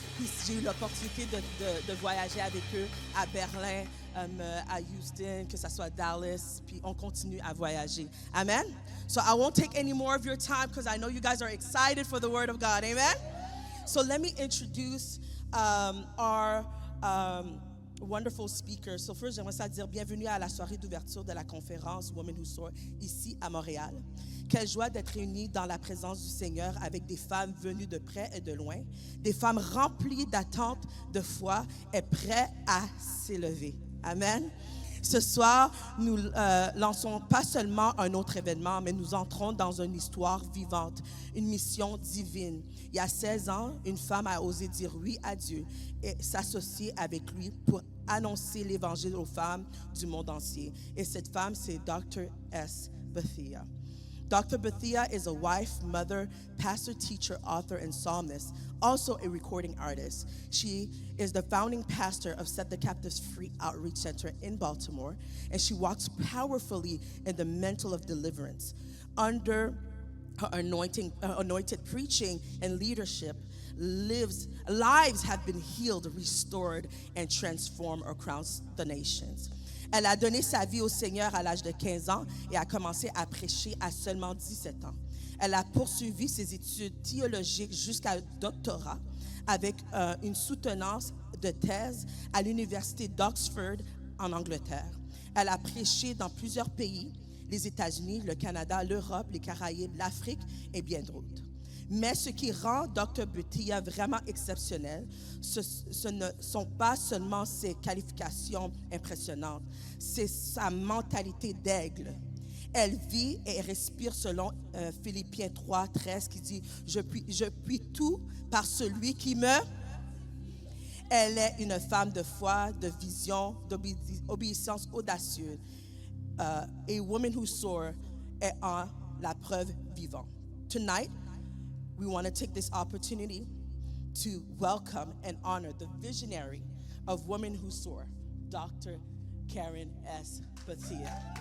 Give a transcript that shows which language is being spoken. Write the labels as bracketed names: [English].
[French] Puis j'ai eu l'opportunité de voyager avec eux à Berlin, à Houston, que ce soit Dallas, puis on continue à voyager. Amen. [English] So I won't take any more of your time because I know you guys are excited for the Word of God. Amen. So let me introduce our wonderful speaker. So first, [French] j'aimerais ça dire bienvenue à la soirée d'ouverture de la conférence Women Who Soar ici à Montréal. Quelle joie d'être réunis dans la présence du Seigneur avec des femmes venues de près et de loin, des femmes remplies d'attente, de foi et prêtes à s'élever. Amen. Ce soir, nous lançons pas seulement un autre événement, mais nous entrons dans une histoire vivante, une mission divine. Il y a 16 ans, une femme a osé dire oui à Dieu et s'associer avec lui pour annoncer l'Évangile aux femmes du monde entier. Et cette femme, c'est Dr. S. Bethia. Dr. [English] Bethia is a wife, mother, pastor, teacher, author, and psalmist, also a recording artist. She is the founding pastor of Set the Captives Free Outreach Center in Baltimore, and she walks powerfully in the mantle of deliverance. Under her anointed preaching and leadership, lives have been healed, restored, and transformed across the nations. [French] Elle a donné sa vie au Seigneur à l'âge de 15 ans et a commencé à prêcher à seulement 17 ans. Elle a poursuivi ses études théologiques jusqu'à doctorat avec une soutenance de thèse à l'université d'Oxford en Angleterre. Elle a prêché dans plusieurs pays, les États-Unis, le Canada, l'Europe, les Caraïbes, l'Afrique et bien d'autres. Mais ce qui rend Dr. Bethia vraiment exceptionnelle, ce ne sont pas seulement ses qualifications impressionnantes, c'est sa mentalité d'aigle. Elle vit et respire selon Philippiens 3:13 qui dit « Je puis tout par celui qui me... » Elle est une femme de foi, de vision, d'obéissance audacieuse. A woman who soar est en la preuve vivante. [English] Tonight, we want to take this opportunity to welcome and honor the visionary of Women Who Soar, Dr. Karen S. Bethia.